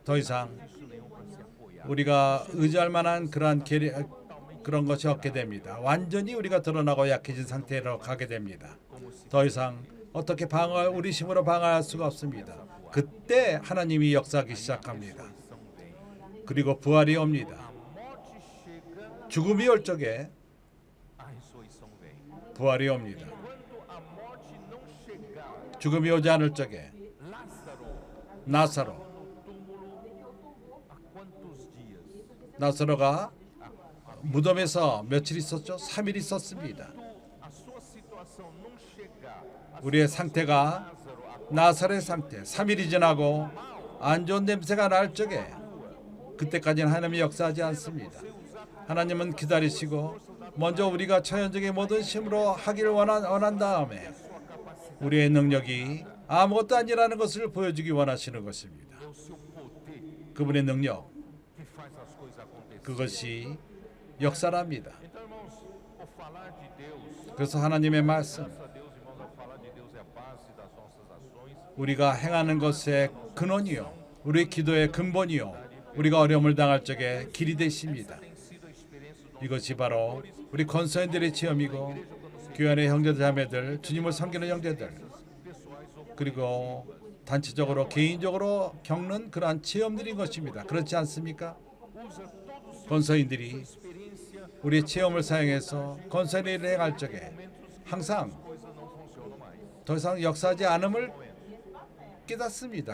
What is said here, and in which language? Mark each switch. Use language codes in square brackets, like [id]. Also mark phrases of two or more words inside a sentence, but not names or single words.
[ko] 더 이상 우리가 의지할 만한 그러한 그런 것이 없게 됩니다. 완전히 우리가 드러나고 약해진 상태로 가게 됩니다. 더 이상 어떻게 우리 힘으로 방어할 수가 없습니다. 그때 하나님이 역사하기 시작합니다. 그리고 부활이 옵니다. [pt] Morte chega, [ko] 죽음이 올 적에 [pt] a ressurreição vem. [ko] 부활이 옵니다. [pt] Quando a morte não chegar, [ko] 죽음이 오지 않을 적에 [pt] Lázaro [ko] 나사로 [pt] no túmulo há quantos dias? [ko] 나사로가 무덤에서 며칠 있었죠? 3일 있었습니다. [pt] A sua situação não chegar, a [ko] 우리의 상태가 나사로의 상태 3일이 지나고 안 좋은 냄새가 날 적에 그때까지는 하나님이 역사하지 않습니다. 하나님은 기다리시고 먼저 우리가 천연적인 모든 힘으로 하기를 원한 다음에 우리의 능력이 아무것도 아니라는 것을 보여주기 원하시는 것입니다. [pt] É o seu poder [ko] 그분의 능력, [pt] que faz as coisas acontecerem. [ko] 그것이 역사랍니다. [pt] Então, irmãos, o falar de Deus, [ko] 그래서 하나님의 말씀, [pt] graças a Deus, irmãos, ao falar de Deus é a base das nossas ações. [ko] 우리가 행하는 것의 근원이요, 우리 기도의 근본이요, 우리가 어려움을 당할 적에 길이 되십니다. [pt] Tem sido a experiência do [ko] 이것이 바로 우리 건설인들의 체험이고 교회 안의 형제들 자매들, 주님을 섬기는 형제들, 그리고 단체적으로 개인적으로 겪는 그러한 체험들인 것입니다. 그렇지 않습니까? 건설인들이 우리의 체험을 사용해서 건설의 일을 행할 적에 항상 더 이상 역사하지 않음을 깨닫습니다.